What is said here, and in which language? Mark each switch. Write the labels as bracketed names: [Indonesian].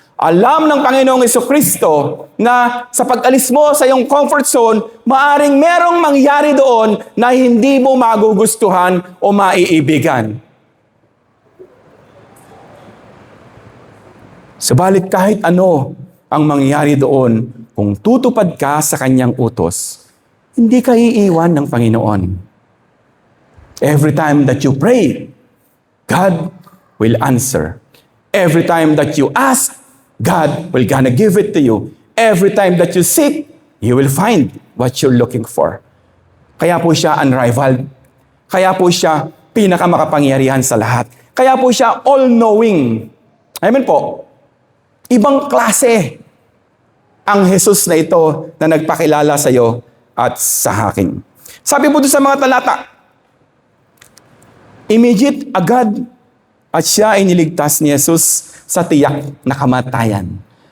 [Filipino] Alam ng Panginoong Jesucristo na sa pag-alis mo sa iyong comfort zone, maaring merong mangyari doon na hindi mo magugustuhan o maiibigan. Subalit kahit ano ang mangyari doon, kung tutupad ka sa kanyang utos, hindi ka iiwan ng Panginoon. [English] Every time that you pray, God will answer. Every time that you ask, God will gonna give it to you. Every time that you seek, you will find what you're looking for. [Filipino] Kaya po siya unrivaled. Kaya po siya pinakamakapangyarihan sa lahat. Kaya po siya all-knowing. Amen po. Ibang klase ang Jesus na ito na nagpakilala sa iyo at sa akin. Sabi po doon sa mga talata, immediate, agad, at siya ay niligtas ni Jesus sa tiyak na kamatayan.